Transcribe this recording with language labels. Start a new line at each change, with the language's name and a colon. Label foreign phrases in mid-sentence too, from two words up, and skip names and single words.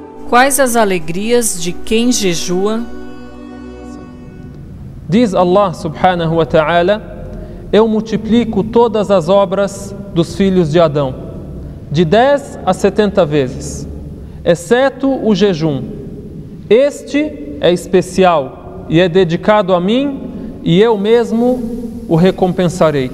Portuguese: Quais as alegrias de quem jejua? Diz Allah
Arabic: سبحانه وتعالى:
Portuguese: eu multiplico todas as obras dos filhos de Adão, de 10 a 70 vezes, exceto o jejum. Este é especial e é dedicado a mim, e eu mesmo o recompensarei.